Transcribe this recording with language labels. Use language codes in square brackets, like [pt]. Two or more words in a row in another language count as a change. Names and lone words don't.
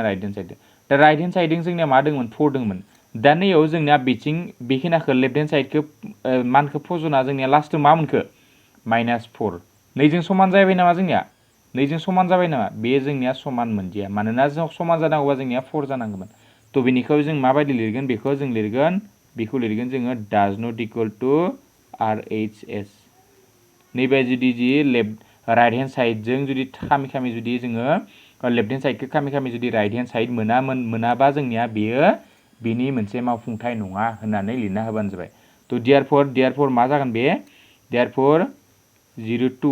[en] right hand side [brx] दा [en] right hand side [brx] जोंनिया मा दंमोन 4 दंमोन दा नैयाव जोंनिया बिथिं बेखिनाखौ [en] left hand side [brx] मानखौ फज'ना जोंनिया लास्टआव मा मोनखो माइनास 4 नैजों समान जाबाय नामा जोंनिया नैजों समान जाबाय नामा बे जोंनिया समान मोनदिया मानोना जों समान जानांगौबा जोंनिया 4 जानांगौमोन तो बेनिखाय जों माबायदि लिरगोन बेखौ लिरगोन जोङो [en] does not equal to RHS [brx] नैबे जुदि [en] left right hand side [brx] जुदि खामि जुदि जोङो [en] left hand side [brx] खामि जुदि [en] right hand side [brx] मोनाबा जोंनिया बेयो बेनि मोनसे मावफुंथाय नङा होननानै लिरना होबानो जाबाय तो देयरफॉर मा जागोन बे देयरफॉर 0